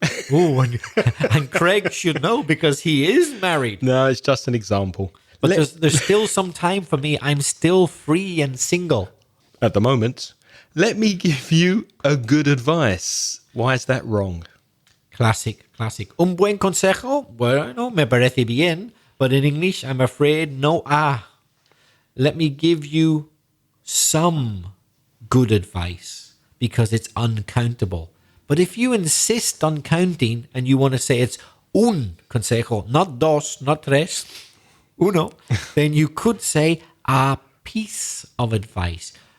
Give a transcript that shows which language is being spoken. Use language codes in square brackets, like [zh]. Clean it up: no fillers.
[en] Oh, and Craig should know because he is married. No, it's just an example. But there's still some time for me. I'm still free and single. At the moment, let me give you a good advice. Why is that wrong? Classic. [es] Un buen consejo, bueno, me parece bien. [en] But in English, I'm afraid, no. Let me give you some good advice because it's uncountable. But if you insist on counting and you want to say it's [es] un consejo, [en] not [es] dos, [en] not [es] tres, uno, [en] then you could say a piece of advice.